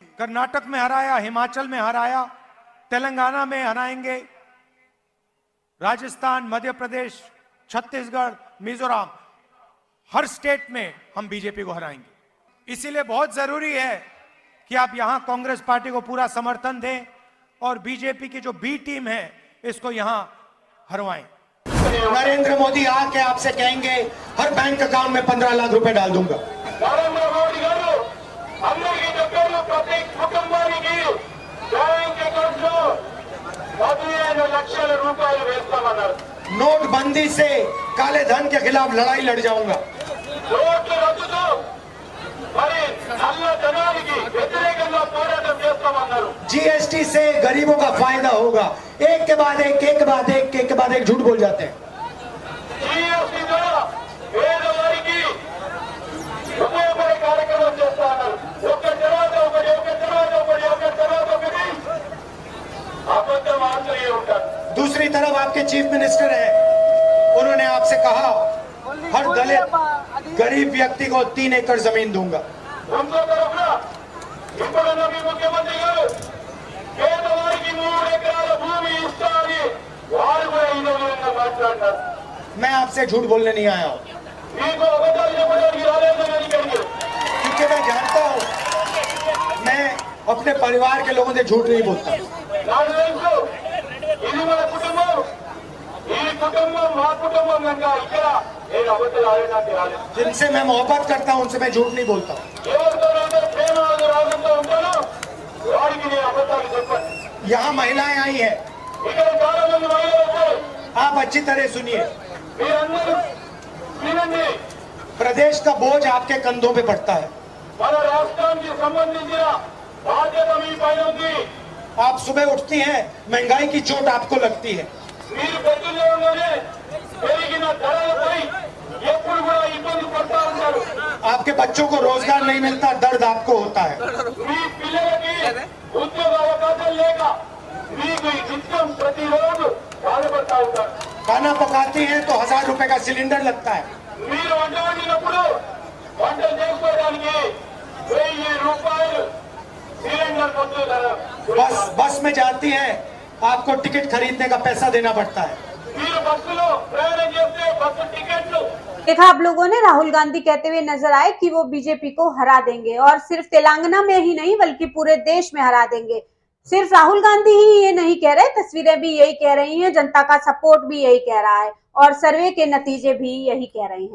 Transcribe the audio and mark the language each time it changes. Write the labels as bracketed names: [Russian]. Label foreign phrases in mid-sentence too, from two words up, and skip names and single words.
[Hindi] कर्नाटक में हराया, हिमाचल में हराया, तेलंगाना में हराएंगे, राजस्थान, मध्य प्रदेश, छत्तीसगढ़, मिजोरम, हर स्टेट में हम बीजेपी को हराएंगे। इसीलिए बहुत जरूरी है कि आप यहां कांग्रेस पार्टी को पूरा समर्थन दें और बीजेपी की जो बी टीम है इसको यहां हरवाएं। नरेंद्र मोदी आके आपसे कहेंगे हर [English] bank account [Hindi] में 15 लाख रुपए डाल दूंगा। [Telugu] नरेंद्र मोदी गारू అందరికీ చెప్పారు, ప్రతి కుటుంబానికి [English] bank account [Telugu] లో 15 లక్షల రూపాయలు వేస్తామన్నారు। [Hindi] नोटबंदी से काले धन के खिलाफ लड़ाई लड़ जाऊंगा। [Telugu] నోట్ల రద్దుతో మరి నల్ల ధనానికి వ్యతిరేకంగా పోరాటం చేస్తామన్నారు। [Hindi] जीएसटी से गरीबों का फायदा होगा। एक के बाद एक झूठ बोल जाते हैं। [Telugu] జీఎస్టీ ద్వారా పేదవారికి ఉపయోగపడే కార్యక్రమం చేస్తున్నారు। ఒకటి తర్వాత ఒకటి అబద్ధం ఆడుతూనే ఉంటారు। [Hindi] दूसरी तरफ आपके [English] chief minister [Hindi] हैं, उन्होंने आपसे कहा हर दलित गरीब व्यक्ति को 3 एकड़ जमीन दूंगा। [Telugu] ఇంకో తరఫున ఇప్పుడున్న మీ ముఖ్యమంత్రి గారు పేదవారికి 3 ఎకరాల భూమి ఇస్తారని వారు కూడా ఈ విధంగా మాట్లాడారు। [Hindi] मैं आपसे झूठ बोलने नहीं आया हूं, [Telugu] మీకు అబద్ధాలు చెప్పడానికి రాలేదని అడిగారు। [Hindi] क्योंकि मैं जानता हूं, मैं परिवार के लोगों से झूठ नहीं बोलता। [Telugu] నాకు తెలుసు ఇది మన కుటుంబం, ఈ కుటుంబం మా కుటుంబం కనుక ఇక్కడ నేను అబద్ధాలు ఆడడానికి రాలేదు. [Hindi] जिनसे मैं मोहब्बत करता हूं उनसे मैं झूठ नहीं बोलता हूं। [Telugu] ఎవరితోనైతే ప్రేమ రాగంతో ఉంటానో వారికి నేను అబద్ధాలు చెప్పను. [Hindi] यहाँ महिलाएं आई हैं, [Telugu] ఇక్కడ చాలా మంది మహిళలు వచ్చారు. [Hindi] आप अच्छी तरह सुनिए। [Telugu] మీరందరూ వినండి. [Hindi] प्रदेश का बोझ आपके कंधों पे पड़ता है। [Telugu] మన రాష్ట్రానికి సంబంధించిన బాధ్యత మీ పైన ఉంది. [Hindi] आप सुबह उठती हैं, महंगाई की चोट आपको लगती है। [Telugu] మీరు పొద్దున్నే పెరిగిన ధరలపై ఎప్పుడు కూడా ఇబ్బంది పడతా ఉంటారు. [Hindi] आपके बच्चों को रोजगार नहीं मिलता, दर्द आपको होता है। [Telugu] మీ పిల్లలకి ఉద్యోగ అవకాశాలు లేక మీకు నిత్యం ప్రతిరోజు బాధపడతా ఉంటారు. [Hindi] खाना पकाती हैं तो 1000 रुपए का सिलेंडर लगता है। [Telugu] మీరు వంట వండినప్పుడు వంటలు చేసుకోవడానికి 1000 రూపాయలు సిలిండర్ కొట్టు ధర. [Hindi] बस में जाती हैं, आपको टिकट खरीदने का पैसा देना पड़ता है। [Telugu] మీరు బస్సులో ప్రయాణం చేస్తే బస్సు టికెట్లు [Hindi] देखा आप लोगों ने, राहुल गांधी कहते हुए नजर आए कि वो बीजेपी को हरा देंगे और सिर्फ तेलंगाना में ही नहीं बल्कि पूरे देश में हरा देंगे। सिर्फ राहुल गांधी ही ये नहीं कह रहे, तस्वीरें भी यही कह रही हैं, जनता का सपोर्ट भी यही कह रहा है और सर्वे के नतीजे भी यही कह रहे हैं।